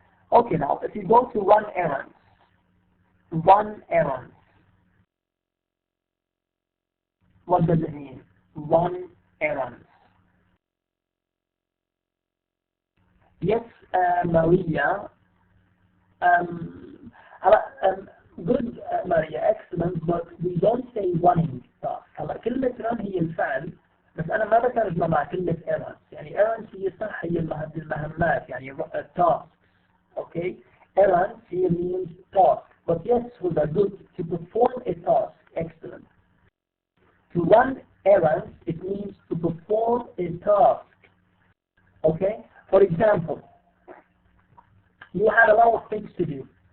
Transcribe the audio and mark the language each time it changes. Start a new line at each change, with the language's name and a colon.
English: Okay, now if you go to run errands. What does it mean? Run errands. Yes, Maria. Good, Maria, excellent, but we don't say running stuff.
Arabic: هلا كلمة run هي الفعل، بس أنا ما بترجمها مع كلمة errands. يعني errands هي صح، هي المهمات، يعني tasks. Okay.
English: errands here means task. But yes, Huda, good. To perform a task, excellent. To run errands, it means to perform a task. Okay? For example, you had a lot of things to do.